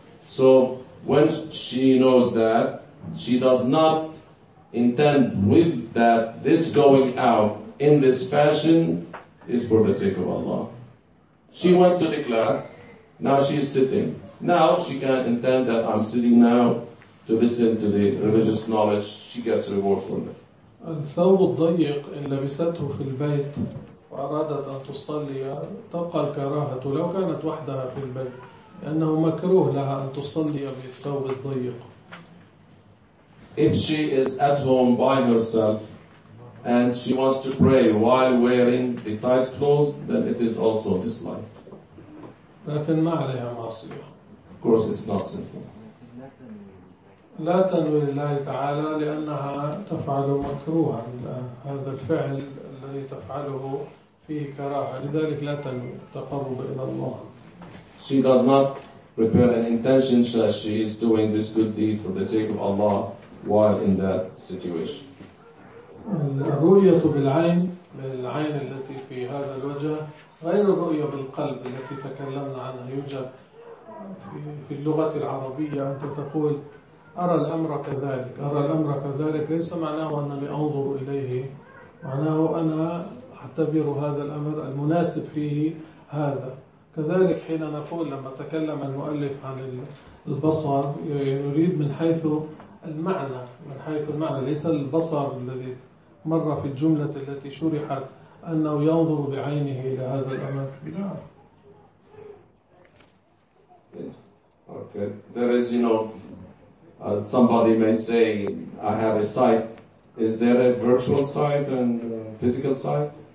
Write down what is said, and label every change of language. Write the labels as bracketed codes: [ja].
[en] So when she knows that, she does not intend with that this going out in this fashion is for the sake of Allah. She went to the class, now she's sitting. Now she can't intend that I'm sitting now to listen to the religious knowledge, she gets reward from it. [ar] الثوب الضيق إن لبسته في البيت وأرادت أن تصلي تبقى الكراهة لو كانت وحدها في البيت, لأنه مكروه لها أن تصلي بالثوب الضيق. [en] If she is at home by herself and she wants to pray while wearing the tight clothes, then it is also disliked. [ar] لكن ما عليها معصية. [en] Of course, it's not sinful. [ar] لا تنوي لله تعالى لأنها تفعل مكروها, هذا الفعل الذي تفعله فيه كراهة, لذلك لا تنوي التقرب إلى الله. [en] she does not prepare an intention that she is doing this good deed for the sake of Allah while in that situation. [ar] الرؤية بالعين من العين التي في هذا الوجه غير الرؤية بالقلب التي تكلمنا عنها. يوجد في اللغة العربية أنت تقول أرى الأمر كذلك، أرى الأمر كذلك ليس معناه أنني أنظر إليه، معناه أنا أعتبر هذا الأمر المناسب فيه هذا. كذلك حين نقول لما تكلم المؤلف عن البصر يريد من حيث المعنى، من حيث المعنى ليس البصر الذي مر في الجملة التي شرحت أنه ينظر بعينه إلى هذا الأمر. [en] Okay. There is, you know, somebody may say, I have a sight. Is there a virtual sight and physical sight?